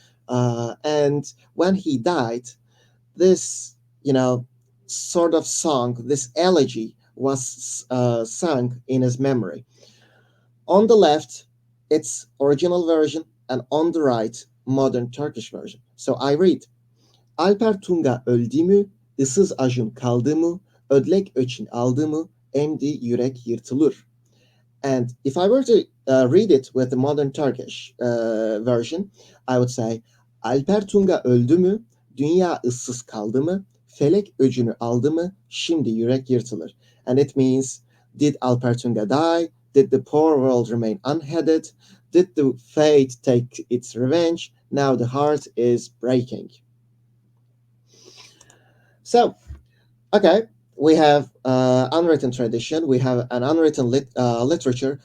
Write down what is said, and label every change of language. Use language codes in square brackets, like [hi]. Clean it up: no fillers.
[en] And when he died, this, sort of song, this elegy was sung in his memory. On the left, its original version, and on the right, modern Turkish version. So I read, [otk] Alper Tunga öldü mü, ıssız ajun kaldı mı, ödlek öçün aldı mı, emdi yürek yırtılır. [en] And if I were to read it with the modern Turkish version, I would say, [tr] Alper Tunga öldü mü, dünya ıssız kaldı mı, felek öcünü aldı mı, şimdi yürek yırtılır. [en] And it means, did Alper Tunga die? Did the poor world remain unheaded? Did the fate take its revenge? Now the heart is breaking. So, okay, we have unwritten tradition, we have an unwritten literature.